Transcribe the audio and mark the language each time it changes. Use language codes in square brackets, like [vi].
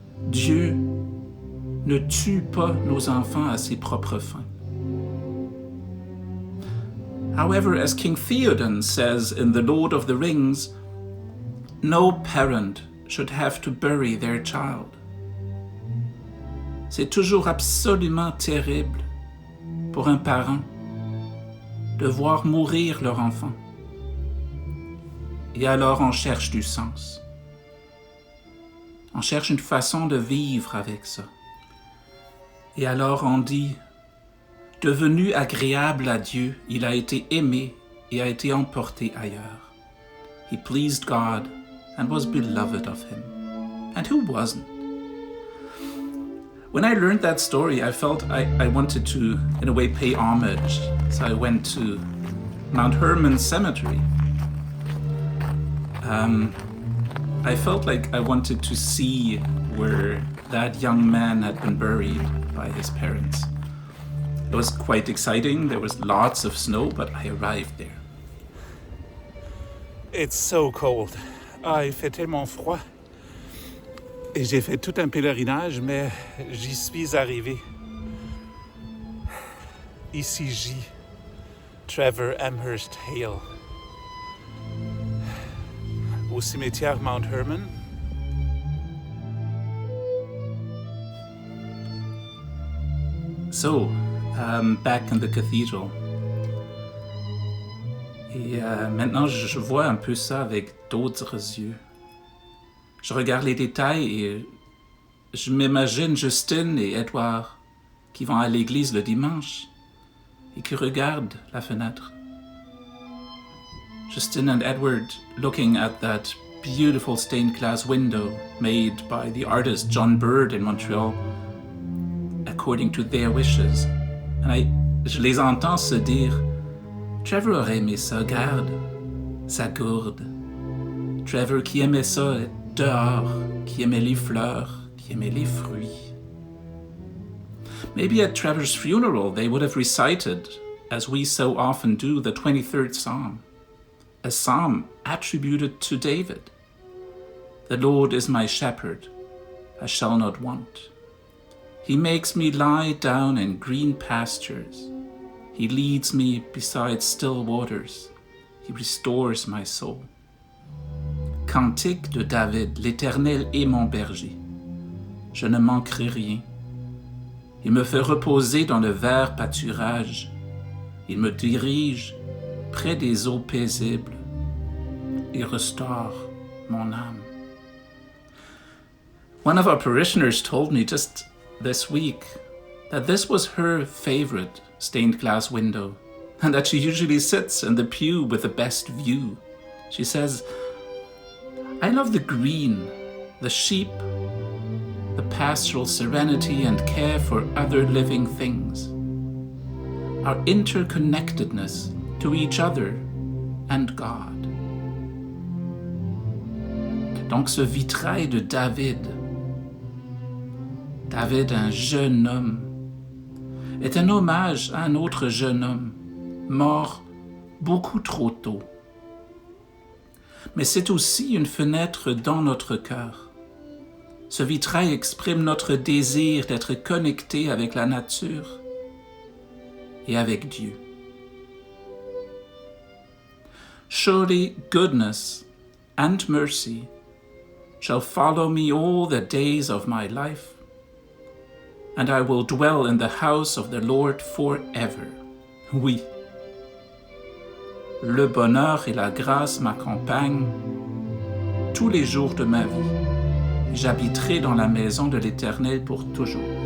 [fr] Dieu ne tue pas nos enfants à ses propres fins. [en] However, as King Theoden says in The Lord of the Rings, no parent should have to bury their child. [fr] C'est toujours absolument terrible pour un parent de voir mourir leur enfant. Et alors on cherche du sens. On cherche une façon de vivre avec ça. Et alors on dit, devenu agréable à Dieu, il a été aimé et a été emporté ailleurs. [en] He pleased God and was beloved of him. And who wasn't? When I learned that story, I felt I wanted to, in a way, pay homage. So I went to Mount Hermon Cemetery. I felt like I wanted to see where that young man had been buried by his parents. It was quite exciting. There was lots of snow, but I arrived there. It's so cold. [fr] Il fait tellement froid. Et j'ai fait tout un pèlerinage, mais j'y suis arrivé. Ici gît Trevor Amherst Hale. Au cimetière Mount Hermon. [en] So, back in the cathedral. [fr] Et maintenant, je vois un peu ça avec d'autres yeux. Je regarde les détails et je m'imagine Justine et Edward qui vont à l'église le dimanche et qui regardent la fenêtre. [en] Justine and Edward looking at that beautiful stained glass window made by the artist John Bird in Montreal according to their wishes. [fr] And je les entends se dire, Trevor aurait aimé ça, garde sa gourde. Trevor qui aimait ça dehors, qui aimait les fleurs, qui aimait les fruits. [en] Maybe at Trevor's funeral they would have recited, as we so often do, the 23rd Psalm, a psalm attributed to David. The Lord is my shepherd, I shall not want. He makes me lie down in green pastures. He leads me beside still waters. He restores my soul. [fr] Cantique de David, l'Éternel est mon berger. Je ne manquerai rien. Il me fait reposer dans le vert pâturage. Il me dirige près des eaux paisibles. Il restaure mon âme. [en] One of our parishioners told me just this week that this was her favorite stained glass window and that she usually sits in the pew with the best view. She says, I love the green, the sheep, the pastoral serenity and care for other living things, our interconnectedness to each other and God. [fr] Donc ce vitrail de David, un jeune homme, est un hommage à un autre jeune homme, mort beaucoup trop tôt. Mais c'est aussi une fenêtre dans notre cœur. Ce vitrail exprime notre désir d'être connecté avec la nature et avec Dieu. [en] Surely goodness and mercy shall follow me all the days of my life, and I will dwell in the house of the Lord forever. [fr] Oui, le bonheur et la grâce m'accompagnent tous les jours de ma vie. J'habiterai dans la maison de l'Éternel pour toujours.